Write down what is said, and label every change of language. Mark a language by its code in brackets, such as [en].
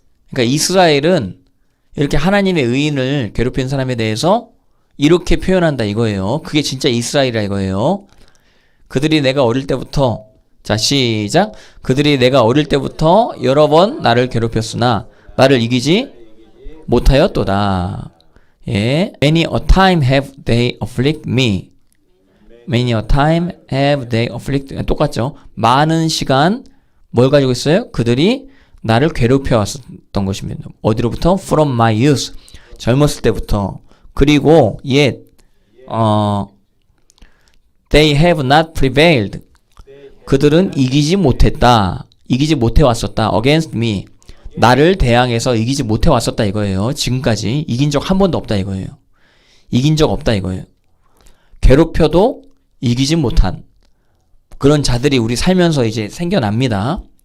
[ko] 그러니까 이스라엘은 이렇게 하나님의 의인을 괴롭힌 사람에 대해서 이렇게 표현한다 이거예요. 그게 진짜 이스라엘이라 이거예요. 그들이 내가 어릴 때부터 자 시작. 그들이 내가 어릴 때부터 여러 번 나를 괴롭혔으나 나를 이기지 못하였도다. [en] 예, many a time have they afflict me. many a time have they afflict. [ko] 똑같죠. 많은 시간 뭘 가지고 있어요? 그들이 나를 괴롭혀 왔었던 것입니다. 어디로부터? [en] From my youth. [ko] 젊었을 때부터. 그리고 [en] yet they have not prevailed. [ko] 그들은 이기지 못했다. 이기지 못해 왔었다. [en] against me. [ko] 나를 대항해서 이기지 못해 왔었다 이거예요. 지금까지 이긴 적 한 번도 없다 이거예요. 이긴 적 없다 이거예요. 괴롭혀도 이기지 못한 그런 자들이 우리 살면서 이제 생겨납니다.